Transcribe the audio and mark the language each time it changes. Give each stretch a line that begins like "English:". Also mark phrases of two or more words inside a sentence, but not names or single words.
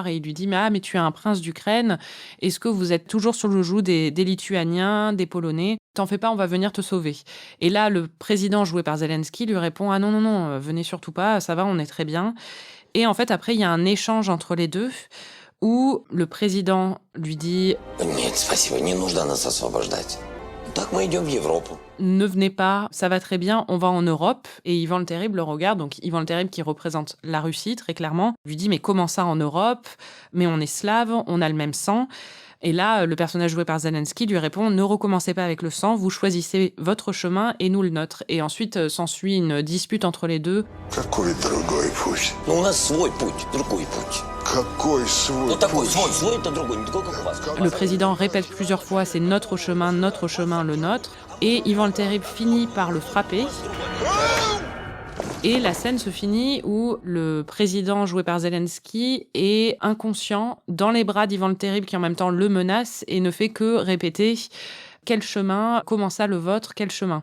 French: Et il lui dit « mais tu es un prince d'Ukraine, est-ce que vous êtes toujours sur le joug des Lituaniens, des Polonais ? T'en fais pas, on va venir te sauver. » Et là, le président joué par Zelensky lui répond « Ah non, venez surtout pas, ça va, on est très bien. » Et en fait, après, il y a un échange entre les deux où le président lui dit «
Russian: Нет, спасибо, не нужно нас освобождать. Так мы идем в Европу. »
French: Ne venez pas, ça va très bien, on va en Europe. Et Ivan le Terrible le regarde, donc Ivan le Terrible qui représente la Russie très clairement, lui dit « Mais comment ça en Europe ? Mais on est slave, on a le même sang. » Et là, le personnage joué par Zelensky lui répond « Ne recommencez pas avec le sang, vous choisissez votre chemin et nous le nôtre ». Et ensuite s'ensuit une dispute entre les deux.
Russian: Какой другой путь? Ну, у нас свой путь, другой путь. Какой свой Ну, такой, путь? свой это другой, не такой, как у вас.
French: Le président répète plusieurs fois « C'est notre chemin, le nôtre ». Et Ivan le Terrible finit par le frapper. Et la scène se finit où le président joué par Zelensky est inconscient dans les bras d'Ivan le Terrible qui en même temps le menace et ne fait que répéter quel chemin, comment ça le vôtre, quel chemin.